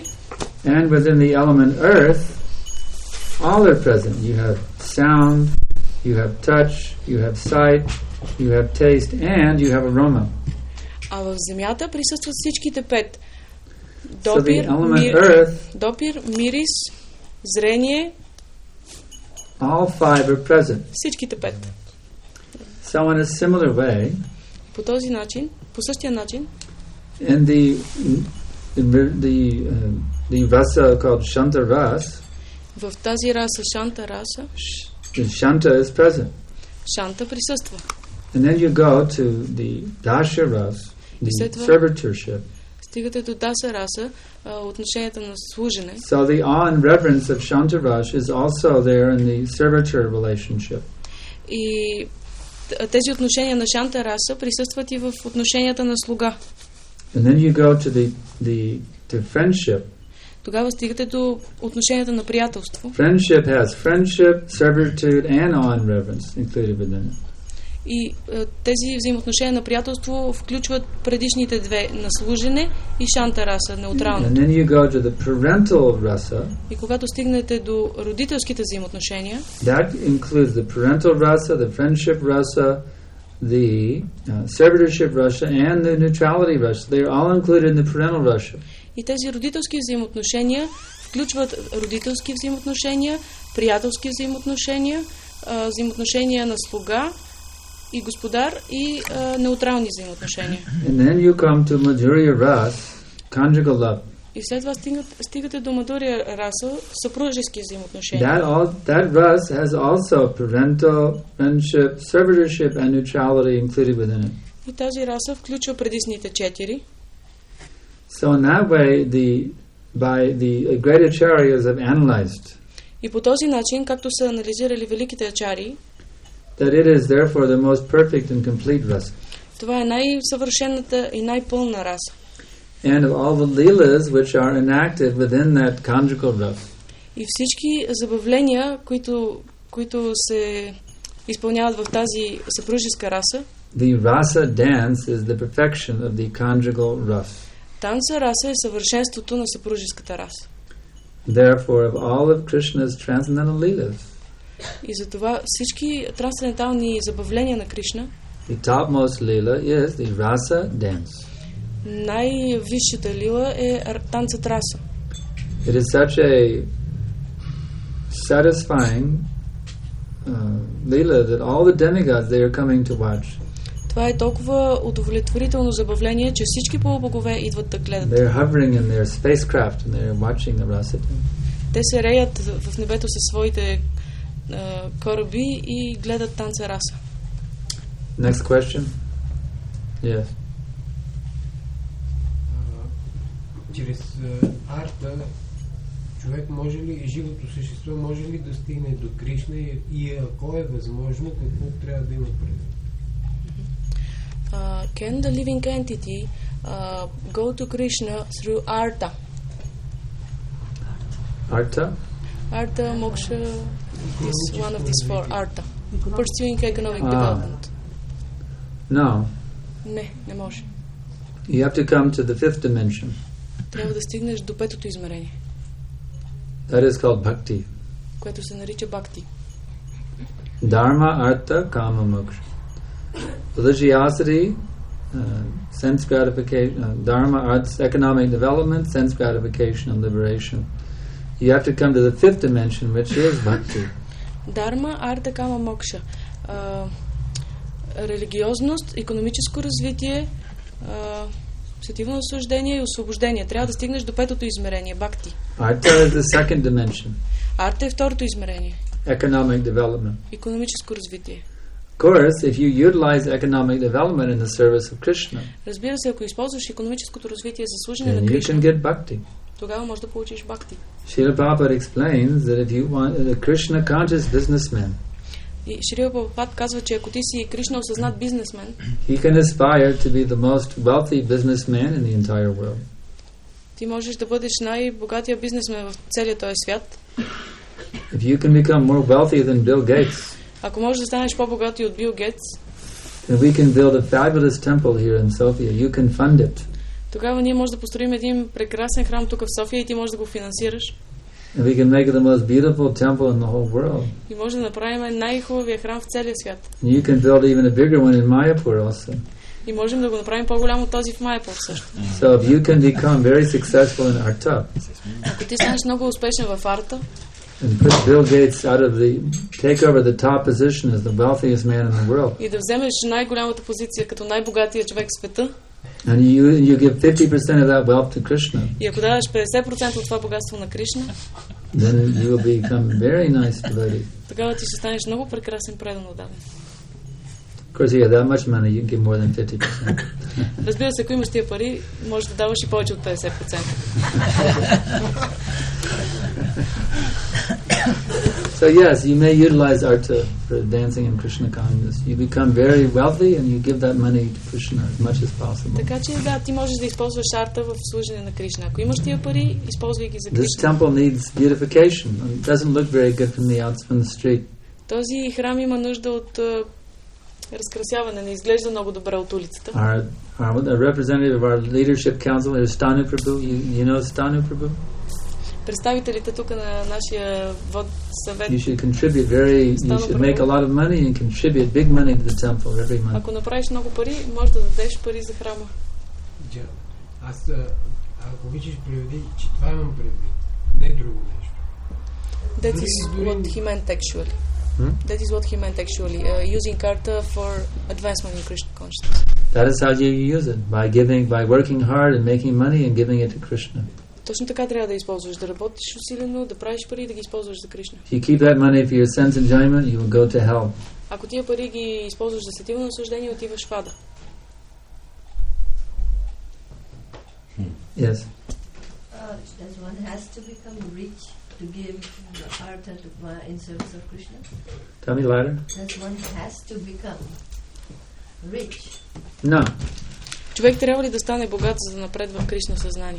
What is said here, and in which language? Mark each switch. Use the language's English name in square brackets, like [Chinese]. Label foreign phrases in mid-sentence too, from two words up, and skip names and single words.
[English] And within the element earth, all are present. You have sound, you have touch, you have sight, you have taste, and you have aroma. [Bulgarian] А в земята присъстват всичките 5. [English] So the element earth, [Bulgarian] допир, мирис, зрение. [English] All 5 are present. [Bulgarian] Всичките 5. [English] So in a similar way, [Bulgarian] по този начин, по същия начин, [English] in the rasa called Shanta Ras, [Bulgarian] в тази раса, Шанта раса, [English] Shanta is present. [Bulgarian] Шанта присъства. [English] And then you go to the Dasha Ras, the servitorship. [Bulgarian] Стигате до Даса раса, отношенията на служене. [English] So the awe and reverence of Shanta Ras is also there in the servitor relationship. [Bulgarian] И тези отношения на Шанта раса присъстват и в отношенията на слуга. [English] And then you go to to friendship. [Bulgarian] Тогава стигате до отношенията на приятелство. [English] Friendship has friendship, servitude and awe and reverence included within it. [Bulgarian] И тези взаимоотношения на приятелство включват предишните две на служене и Шанта раса, неутрално. [English] And then you go to the parental rasa. [Bulgarian] И когато стигнете до родителските взаимоотношения, [English] that includes the parental rasa, the friendship rasa, the servitorship rasa and the neutrality rasa. They are all included in the parental rasa. [Bulgarian] И тези родителски взаимоотношения включват родителски взаимоотношения, приятелски взаимоотношения, взаимоотношения на слуга и господар и неутрални взаимоотношения. [English] And then you come to Madhurya Ras, conjugal love. [Bulgarian] И след това стигате до Мадурия раса, съпружески взаимоотношения. [English] That ras has also parental, friendship, servitorship and neutrality included within it. [Bulgarian] И тази раса включва предишните 4. [English] So in that way, by the great acharyas have analyzed. [Bulgarian] И по този начин, както са анализирали великите ачари, [English] that it is therefore the most perfect and complete rasa. [Bulgarian] това е най-съвършената и най-пълна раса. [English] And of all the leelas which are enacted within that conjugal rasa. [Bulgarian] И всички забавления, които се изпълняват в тази съпружеска раса, [English] The rasa dance is the perfection of the conjugal rasa. [Bulgarian] танца раса е съвършенството на съпружеската раса. [English] Therefore, of all of Krishna's transcendental leelas, [Bulgarian] И затова всички трансцендентални забавления на Кришна, [English] the topmost leela is the rasa dance. [Bulgarian] най-висшата лила е танцът раса. [English] It is such a satisfying leela that all the demigods they are coming to watch. [Bulgarian] Това е толкова удовлетворително забавление, че всички полубогове идват да гледат. [English] They're hovering in their spacecraft and they're watching the rasa dance. [Bulgarian] Те се реят в небето със своите кораби и гледат танца раса. [English] Next question. Yes. [Bulgarian] Чрез арта човек може ли, живото същество може ли да стигне до Кришна и ако е възможно, какво трябва да има предвид? [English] Can the living entity go to Krishna through artha? Artha? [Sanskrit] Artha, moksha [English] is one of these four. Artha. Pursuing economic development. No. [Bulgarian] Не може. [English] You have to come to the fifth dimension. [Bulgarian] Трябва да стигнеш до петото измерение. [English] That is called bhakti. [Bulgarian] Което се нарича бхакти. [Sanskrit] Dharma, artha, kama, moksha. [English] Religiosity, sense gratification, dharma, arts, economic development, sense gratification, and liberation. You have to come to the fifth dimension, which is bhakti. [Sanskrit] Dharma, artha, kama, moksha. [Bulgarian] Религиозност, икономическо развитие, сетивно наслаждение и освобождение. Трябва да стигнеш до петото измерение, бхакти. [English] Artha is the second dimension. [Bulgarian] Арта е второто измерение. [English] Economic development. [Bulgarian] Икономическо развитие. [English] Of course, if you utilize economic development in the service of Krishna, [Bulgarian] Разбира се, ако използваш икономическото развитие за служене [English] then [Bulgarian] на [English] you [Bulgarian] Кришна, [English] can get bhakti. [Bulgarian] тогава можеш да получиш бхакти. [English] Srila Prabhupada explains that if you want a Krishna conscious businessman, [Bulgarian] И Шрила Прабхупад казва, че ако ти си Кришна осъзнат бизнесмен, [English] he can aspire to be the most wealthy businessman in the entire world. [Bulgarian] ти можеш да бъдеш най-богатия бизнесмен в целия този свят. [English] If you can become more wealthy than Bill Gates, [Bulgarian] Ако можеш да станеш по-богат и от Бил Гейтс, [English] then we can build a fabulous temple here in Sofia. You can fund it. [Bulgarian] тогава ние можем да построим един прекрасен храм тук в София и ти можеш да го финансираш. [English] And we can make it the most beautiful temple in the whole world. [Bulgarian] И може да направим най-хубавия храм в целия свят. [English] And you can build even a bigger one in Mayapur also. [Bulgarian] И можем да го направим по-голям от този в Майапур също. [English] So if you can become very successful in Arta [Bulgarian] Ако ти станеш много успешен в арта [English] and put Bill Gates take over the top position as the wealthiest man in the world, [Bulgarian] и да вземеш най-голямата позиция като най-богатия човек в света, [English] and you give 50% of that wealth to Krishna, [Bulgarian] и ако дадеш 50% от това богатство на Кришна, [English] then you will become very nice devotee. [Bulgarian] тогава ти ще станеш много прекрасен предан отдаден. [English] Of course, you have that much money, you can give more than 50%. [Bulgarian] Разбира се, ако имаш тия пари, можеш да даваш и повече от 50%. [English] So yes, you may utilize arta for dancing in Krishna consciousness. You become very wealthy and you give that money to Krishna as much as possible. [Bulgarian] Така че да, ти можеш да използваш арта в служене на Кришна. Ако имаш тия пари, използвай ги за [English] This [Bulgarian] Кришна. [English] temple needs beautification. It doesn't look very good from the street. [Bulgarian] Този храм има нужда от разкрасяване, не изглежда много добре от улицата. [English] Our representative of our leadership council is Stanu Prabhu. You know Stanu Prabhu? [Bulgarian] Представителите тук на нашия вод съвет. [English] You should make a lot of money and contribute big money to the temple every month. [Bulgarian] Ако направиш много пари, можеш да дадеш пари за храма. Аз, ако обичаш, преведи, че това имам предвид, не друго нещо. [English] That is what he meant actually. That is what he meant actually. Using karta for advancement in Krishna consciousness. That is how you use it, by working hard and making money and giving it to Krishna. [Bulgarian] Точно така трябва да използваш, да работиш усилено, да правиш пари и да ги използваш за Кришна. [English] If you keep that money for your sense enjoyment, you will go to hell. [Bulgarian] Ако тия пари ги използваш за сетивно наслаждение, отиваш в ада. [English] Yes. Does one has to become rich to give artha in service of Krishna? Tell me louder. That one has to become rich. No. [Bulgarian] Човек трябва ли да стане богат, за да напредва в Кришна съзнание?